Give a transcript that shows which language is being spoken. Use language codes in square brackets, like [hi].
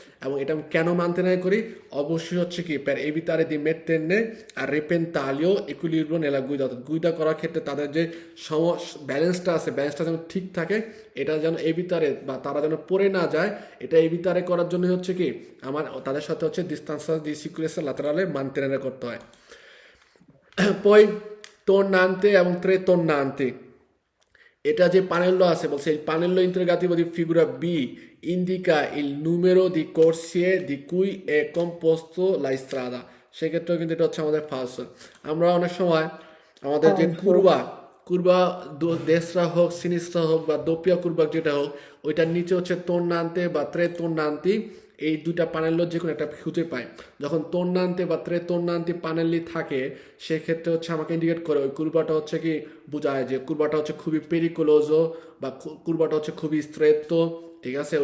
[bn] এবং এটা আমি কেন মানতেনারে করি অবশ্যই হচ্ছে কি [it] per evitare di metterne a repentaglio equilibrio nella guida [bn] অর্থাৎ গুইদা করার ক্ষেত্রে তাদের যে ব্যালেন্সটা আছে ব্যালেন্সটা যেন ঠিক থাকে এটা যেন এভিতারে বা তারা যেন পড়ে না যায় এটা এভিতারে করার জন্য হচ্ছে কি আমার তাদের সাথে হচ্ছে ডিস্টান্সা দি সিকুরেন্সা লাতেরালে মানতেনারে করতে হয়। [it] Poi tornante এবং tre tornanti এটা যে pannello [bn] আছে বলছে [it] il pannello interrogativo di figura B indica il numero di corsie di cui è composto la strada, [bn] সেক্ষেত্রেও কিন্তু এটা হচ্ছে আমাদের ফালস। আমরা অনেক সময় আমাদের যে কুরবা দেশরা হোক সিনিস্ট্রা হোক বা দোপিয়া কুরবা যেটা হোক ওইটার নিচে হচ্ছে তোর্নান্তে বা ত্রে তোর্নান্তি এই দুইটা পানেলের যে কোনো একটা খুঁজে পাই। যখন তোর্নান্তে বা ত্রে তোর্নান্তি পানেলি থাকে সেক্ষেত্রে হচ্ছে আমাকে ইন্ডিকেট করে ওই কুরবাটা হচ্ছে কি বোঝায় যে কুরবাটা হচ্ছে খুবই পেরিকুলোজো বা কুরবাটা হচ্ছে খুবই স্ট্রেটো, ঠিক আছে।